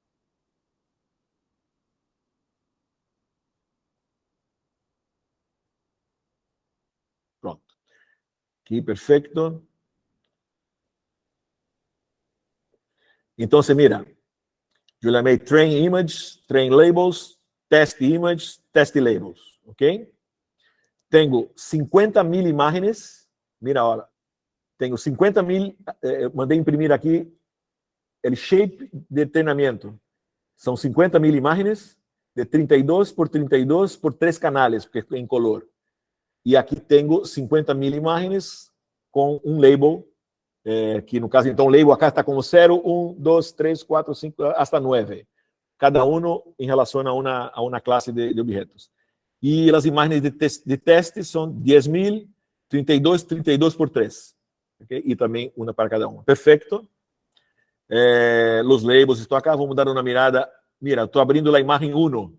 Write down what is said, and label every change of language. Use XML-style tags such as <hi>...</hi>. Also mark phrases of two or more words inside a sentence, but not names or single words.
<pt>Pronto. Aqui, perfeito. Então, mira, eu chamei</pt> <en>train image, train labels, test image, test labels,</en> <pt>ok? Tenho 50.000 imagens, mira agora, tenho 50.000, mandei imprimir aqui o shape de treinamento. São 50.000 imagens de 32 por 32 por 3 canais, porque é em color. E aqui tenho 50.000 imagens com um label, que no caso, então, o label acá está como 0, 1, 2, 3, 4, 5, hasta 9. Cada um em relação a uma classe de objetos. E as imagens de teste são 10.000, 32, 32 por 3. Okay? E também uma para cada uma. Perfeito. Os labels estão acá. Vamos dar uma mirada. Mira, estou abrindo a imagem 1.</pt>